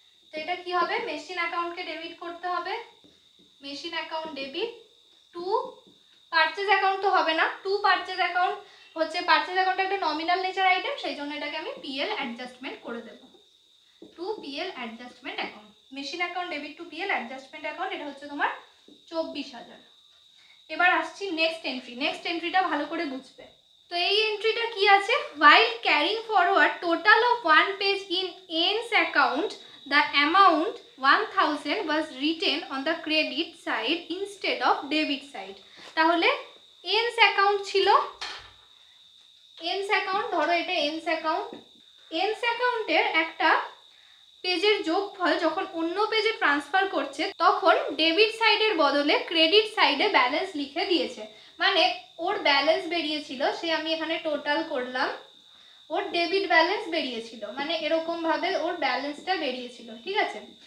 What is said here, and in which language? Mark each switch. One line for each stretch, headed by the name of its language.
Bangla: তো এটা কি হবে, মেশিন অ্যাকাউন্টকে ডেবিট করতে হবে, machine account debit two purchase account তো হবে না, টু পারচেজ অ্যাকাউন্ট হচ্ছে, পারচেজ অ্যাকাউন্ট একটা নমিনাল নেচার আইটেম, সেই জন্য এটাকে আমি পিএল অ্যাডজাস্টমেন্ট করে দেবো, two PL adjustment account. Machine account debit two PL adjustment account, এটা হচ্ছে তোমার 24,000। এবার আসছি নেক্সট এন্ট্রি, নেক্সট এন্ট্রিটা ভালো করে বুঝবে। তো এই এন্ট্রিটা কি আছে,
English: while carrying forward total of one page in N's account, the amount 1000 was written on the credit side instead of debit side।
Bangla: তাহলে N's অ্যাকাউন্ট ছিল, N's অ্যাকাউন্ট ধরো এটা N's অ্যাকাউন্ট, N's অ্যাকাউন্টের একটা পেজের যোগফল যখন অন্য পেজে ট্রান্সফার করছে তখন ডেবিট সাইডের বদলে ক্রেডিট সাইডে ব্যালেন্স লিখে দিয়েছে, মানে ওর ব্যালেন্স বেরিয়েছিল, সে আমি এখানে টোটাল করলাম, ওর ডেবিট ব্যালেন্স বেরিয়েছিল, মানে এরকম ভাবে ওর ব্যালেন্সটা বেরিয়েছিল, ঠিক আছে।